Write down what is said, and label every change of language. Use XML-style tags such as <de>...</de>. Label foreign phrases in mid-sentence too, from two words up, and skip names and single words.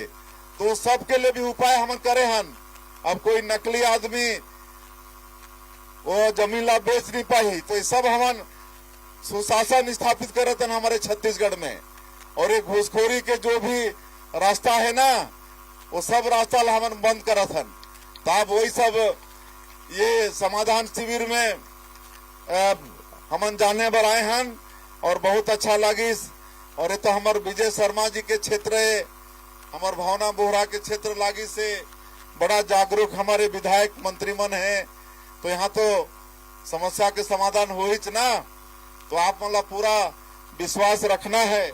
<hne>तो सबके लिए भी उपाय हम करे हन। अब कोई नकली आदमी वो जमीन ला बेच नहीं पाही, तो ये सब हमन सुशासन स्थापित करत हन हमारे छत्तीसगढ़ में। और ये घूसखोरी के जो भी रास्ता है ना, वो सब रास्ता ला हमन बंद करत हन। तो अब वही सब ये समाधान शिविर में हमन जाने बर आए हन और बहुत अच्छा लगिस। और ये तो हमारे विजय शर्मा जी के क्षेत्र है, हमारे भावना बोहरा के क्षेत्र लागी से बड़ा जागरूक हमारे विधायक मंत्री मन है। तो यहाँ तो समस्या के समाधान हो ही ना, तो आप मतलब पूरा विश्वास रखना है।</hne>